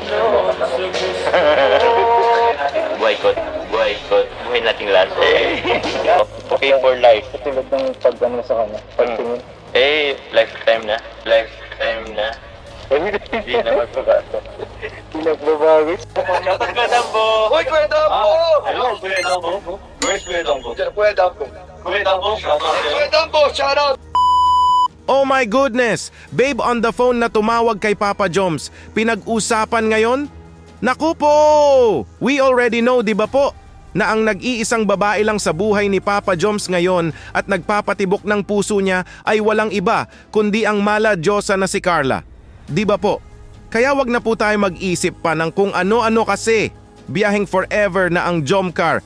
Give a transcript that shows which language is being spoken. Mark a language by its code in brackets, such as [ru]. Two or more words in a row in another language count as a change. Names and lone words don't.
[tl] Buhay nating lahat. [en] Okay for life. [tl] Katulad ng pag-ano sa kanya, pagtingin. Lifetime na. Lifetime na. Hindi na magbabago. Hindi nagbabago. Shoutout Kuya Dambo! Hoy, Kuya Dambo! [en] Hello, Kuya Dambo. Where's Kuya Dambo? [tl] Kuya Dambo. Kuya Dambo, shoutout sa'yo. Kuya Dambo, [en] shout out! Oh my goodness! Babe on the phone [tl] na tumawag kay [en] Papa Joms. [tl] Pinag-usapan ngayon? Naku po! [en] We already know, [tl] di ba po? Na ang nag-iisang babae lang sa buhay ni Papa Joms ngayon at nagpapatibok ng puso niya ay walang iba kundi ang mala Diyosa na si Carla. Di ba po? Kaya wag na po tayo mag-isip pa ng kung ano-ano kasi. Biyaheng forever na ang Jomcar.